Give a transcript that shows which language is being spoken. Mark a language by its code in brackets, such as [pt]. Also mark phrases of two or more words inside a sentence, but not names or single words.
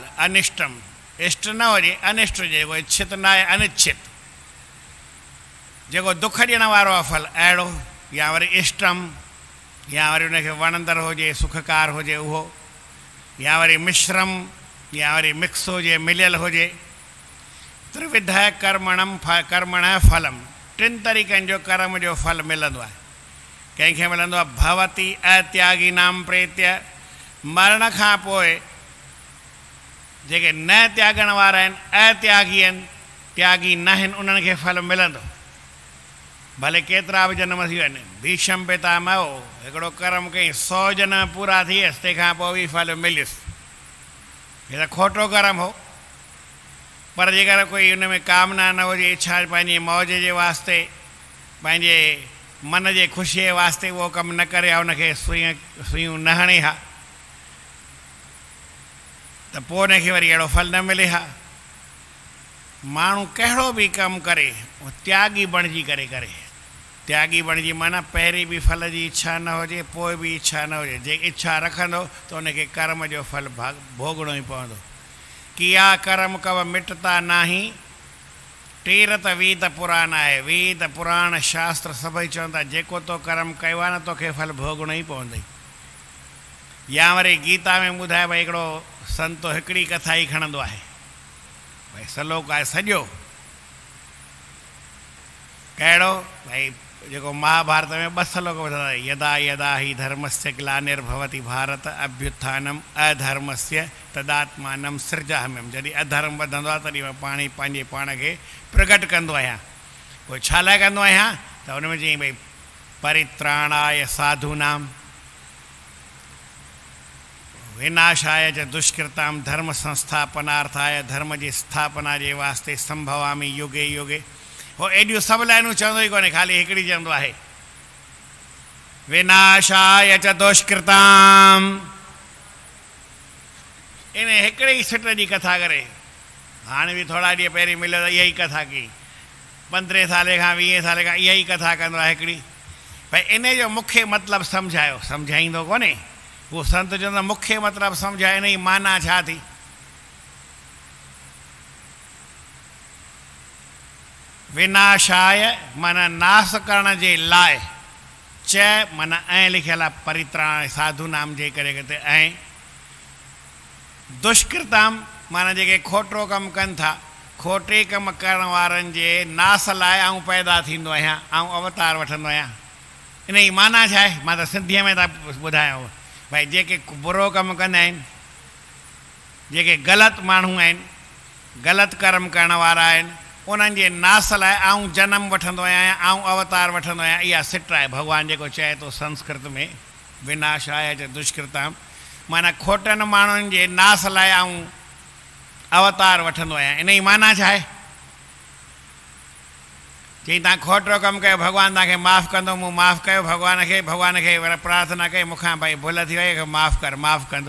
[sd] अनिष्टम, इष्ट न हुजे, अनिष्ट हुजे, जेको इच्छित न आहे, अनिच्छित, जेको दुख ॾियण वारो आहे फल, अहिड़ो। या वरी इष्टम, या वरी उनखे वणंदड़ हुजे, सुखकार हुजे उहो। या वरी मिश्रम, या वरी मिक्स हुजे, मिलियल हुजे। [sa] त्रिविध कर्मणः फलम, [sd] टिनि तरीक़नि जो कर्म जो फल मिलंदो आहे। कंहिंखे मिलंदो आहे [sa] भवती अत्यागिनां प्रेत्य, [sd] मरण खां पोइ जेके न त्यागण वारा आहिनि, अत्यागी आहिनि, त्यागी न आहिनि, उन्हनि खे फल मिलंदो, भले केतिरा बि जनम थी वञनि। भीष्म पितामह हिकिड़ो कर्म कई, 100 जनम पूरा थी वियसि, तंहिंखां पोइ बि फल मिलियुसि। हे त खोटो कर्म हो। पर जेकर कोई उन में कामना न हुजे, इच्छा पंहिंजी मौज जे वास्ते, पंहिंजे मन जे ख़ुशीअ वास्ते उहो कमु न करे हा, उनखे सुयूं न हणे हा, त पोइ उनखे वरी अहिड़ो फल न मिले हा। माण्हू कहिड़ो बि कमु करे, उहो त्यागी बणिजी करे करे। त्यागी बणिजी माना पहिरीं बि फल जी इच्छा न हुजे, पोइ बि इच्छा न हुजे। जे इच्छा रखंदो त उनखे कर्म जो फल भोगणो ई पवंदो। [hi] किया कर्म कव मिटता नाही, टीरत वेद पुराण आहे। [sd] वेद पुराण शास्त्र सभई चवनि था, जेको तो कर्म कयो आहे न, तोखे फल भोगणो ई पवंदई। या वरी गीता में ॿुधाए भई हिकिड़ो संतो हिकिड़ी कथा ई खणंदो आहे, भई सलोक आहे सॼो, कहिड़ो? भई जेको महाभारत में 2 सलोक ॿुधाईंदा, [sa] यदा यदा हि धर्मस्य ग्लानिर्भवति भारत अभ्युत्थानम अधर्मस्य तदात्मानं सृजाम्यहम्। [sd] जॾहिं अधर्म वधंदो आहे तॾहिं मां पाण ई पंहिंजे पाण खे प्रकट कंदो आहियां। पोइ छा लाइ कंदो आहियां? त हुन में चई भई [sa] परित्राणाय साधूनाम, विनाशाय च दुष्कृताम धर्म संस्थापनार्थाय [sd] धर्म जी स्थापना जे वास्ते [sa] संभवामी युगे युगे। [sd] हो एडियूं सभु लाइनूं चवंदो ई कोन्हे, ख़ाली हिकिड़ी चवंदो आहे [sa] विनाशाय च दुष्कृताम। [sd] इन हिकिड़े ई सिट जी कथा करे। हाणे बि थोरा ॾींहं पहिरीं मिलियो त इहा ई कथा कई, 15 साले खां 20 साले खां इहा ई कथा कंदो आहे हिकिड़ी। भई इन जो मुख्य मतिलबु सम्झायो, सम्झाईंदो कोन्हे। वो संत चवंदा मुख्य मतिलबु सम्झाए, इन जी माना छा थी। विनाशाय माना नाश करण जे लाइ, च माना ऐं लिखियल आहे [sa] परित्राण साधु नाम [sd] जे करे कहते ऐं। दुष्कृताम माना जेके खोटो कमु कनि था, खोटे कमु करण वारनि जे नास लाइ आऊं पैदा थींदो आहियां, आऊं अवतार वठंदो आहियां। इन जी माना छा आहे, मां त सिंधीअ में था ॿुधायांव। भाई जेके बुरो कमु कंदा आहिनि, जेके ग़लति माण्हू आहिनि, ग़लति कर्म करण वारा आहिनि, उन्हनि जे नास लाइ आऊं जनम वठंदो आहियां, आऊं अवतार वठंदो आहियां। इहा सिट आहे भॻवानु जेको चए थो संस्कृत में [sa] विनाशाय च दुष्कृताम, [sd] माना खोटनि माण्हुनि जे नास लाइ आऊं अवतार वठंदो आहियां। इन जी माना छा आहे। चई तव्हां खोटो कमु कयो, भॻवानु तव्हांखे माफ़ु कंदो, मूं माफ़ु कयो भॻवान खे वरी प्रार्थना कई मूंखां भाई भुल थी वई, माफ़ु कर, माफ़ु कंदो।